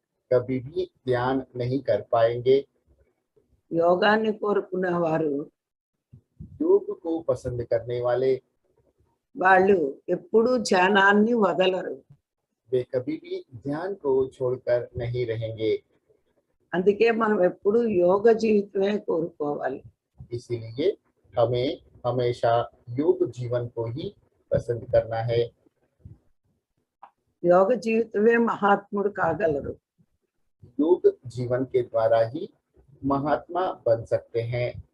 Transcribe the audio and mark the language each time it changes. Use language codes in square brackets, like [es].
[hi] कभी भी ध्यान नहीं कर पाएंगे। [te] యోగాన్ని కోరుకునేవారు [hi] योग को पसंद करने वाले [te] వాళ్ళు ఎప్పుడూ ధ్యానాన్ని వదలరు. [hi] वे कभी भी ध्यान को छोड़कर नहीं रहेंगे। [te] అందుకే మనం ఎప్పుడు యోగ జీవితమే కోరుకోవాలి. [hi] इसीलिए हमें हमेशा योग जीवन को ही पसंद करना है। [te] యోగ జీవితమే మహాత్ముడు కాగలరు. [hi] योग जीवन के द्वारा ही महात्मा बन सकते हैं।